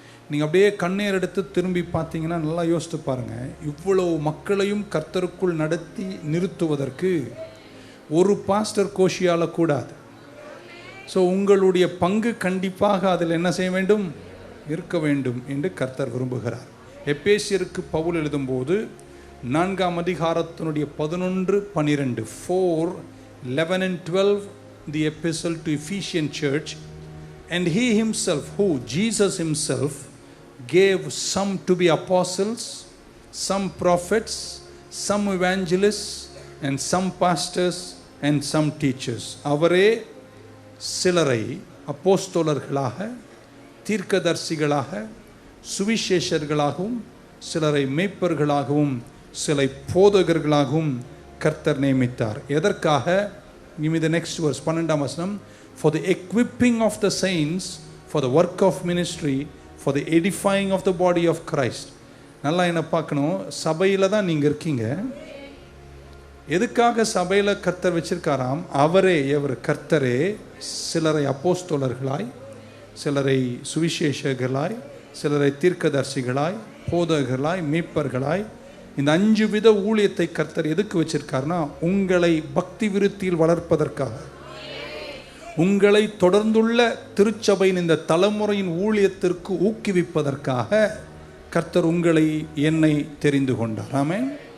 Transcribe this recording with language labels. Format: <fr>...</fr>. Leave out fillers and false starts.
<ta>நீங்கள் அப்படியே கண்ணீர் எடுத்து திரும்பி பார்த்தீங்கன்னா நல்லா யோசித்து பாருங்கள், இவ்வளவு மக்களையும் கர்த்தருக்குள் நடத்தி நிறுத்துவதற்கு ஒரு பாஸ்டர் கோஷியால் கூடாது. ஸோ உங்களுடைய பங்கு கண்டிப்பாக அதில் என்ன செய்ய வேண்டும், இருக்க வேண்டும் என்று கர்த்தர் விரும்புகிறார். எபேசியருக்கு பவுல் எழுதும்போது 4ஆம் அதிகாரத்தினுடைய 11-12</ta> <en>4:11 and 12 the epistle to Ephesian church, and he himself, who Jesus himself gave some to be apostles, some prophets, some evangelists, and some pastors and some teachers.</en> <ta>அவரே சிலரை அப்போஸ்தலர்களாக, தீர்க்கதரிசிகளாக, சுவிசேஷர்களாகவும், சிலரை மேய்ப்பர்களாகவும், சிலை போதகர்களாகவும் கர்த்தர் நியமித்தார். எதற்காக?</ta> <en>Give me the next verse,</en> <ta>12ஆம் வசனம்.</ta> <en>For the equipping of the saints, for the work of ministry, for the edifying of the body of Christ.</en> <ta>நல்லா என்ன பார்க்கணும், சபையில் தான் நீங்கள் இருக்கீங்க. எதுக்காக சபையில் கர்த்தர் வச்சிருக்காராம்? எவர் கர்த்தரே சிலரை அப்போஸ்தலர்களாய், சிலரை சுவிசேஷகர்களாய், சிலரை தீர்க்கதரிசிகளாய், போதகர்களாய், மீட்பர்களாய், இந்த 5 வித ஊழியத்தை கர்த்தர் எதுக்கு வச்சிருக்காருன்னா, உங்களை பக்தி விருத்தியில் வளர்ப்பதற்காக, உங்களை தொடர்ந்துள்ள திருச்சபையின் இந்த தலைமுறையின் ஊழியத்திற்கு ஊக்குவிப்பதற்காக கர்த்தர் உங்களை, என்னை தெரிந்து கொண்டார். ஆமென்.</ta>